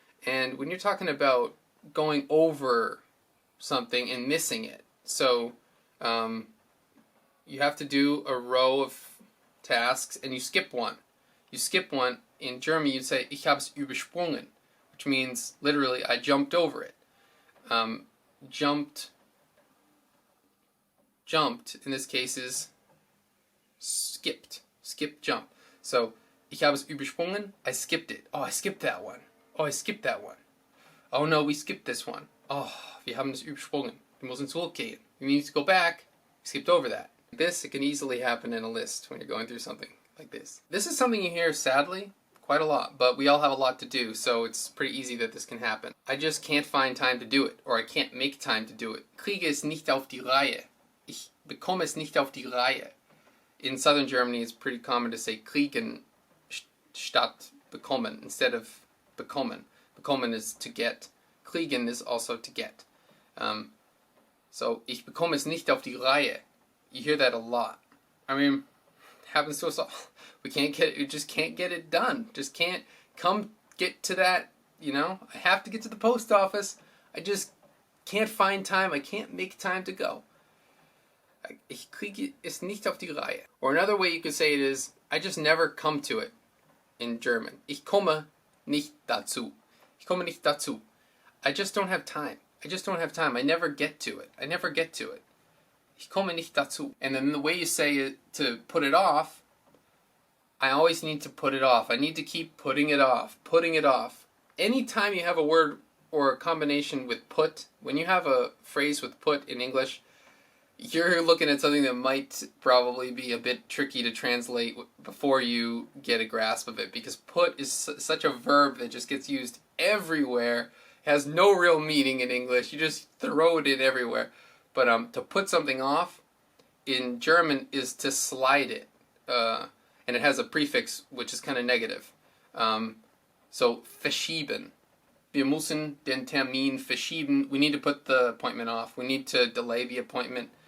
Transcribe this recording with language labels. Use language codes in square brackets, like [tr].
[en] And when you're talking about going over something and missing it, so you have to do a row of tasks and you skip one. You skip one. In German, you'd say, [de] ich hab's übersprungen, [en] which means literally, I jumped over it. Jumped, in this case, is skipped. Skip, jump. [de] So, ich habe es übersprungen, [en] I skipped it. Oh, I skipped that one. Oh, I skipped that one. Oh no, we skipped this one. [de] Oh, wir haben es übersprungen. Wir müssen zurückgehen. [en] We need to go back. We skipped over that. This, it can easily happen in a list when you're going through something like this. This is something you hear, sadly, quite a lot, but we all have a lot to do, so it's pretty easy that this can happen. I just can't find time to do it, or I can't make time to do it. [de] Kriege es nicht auf die Reihe. Ich bekomme es nicht auf die Reihe. [en] In southern Germany, it's pretty common to say [de] kriegen statt bekommen, [en] instead of bekommen. Bekommen is to get. Kriegen is also to get. [de] So, ich bekomme es nicht auf die Reihe. [en] You hear that a lot. I mean, it happens to us all. We just can't get it done. Just can't get to that, I have to get to the post office. I just can't find time. I can't make time to go. [de] Ich kriege es nicht auf die Reihe. [en] Or another way you could say it is, I just never come to it in German. [de] Ich komme nicht dazu. Ich komme nicht dazu. [en] I just don't have time. I never get to it. [de] Ich komme nicht dazu. [en] And then the way you say it to put it off, I always need to put it off. I need to keep putting it off. Anytime you have a word or a combination with put, when you have a phrase with put in English, you're looking at something that might probably be a bit tricky to translate before you get a grasp of it, because put is such a verb that just gets used everywhere, has no real meaning in English, you just throw it in everywhere. But to put something off in German is to slide it, and it has a prefix which is kind of negative. [de] So verschieben. Wir müssen den Termin verschieben. [en] We need to put the appointment off. We need to delay the appointment.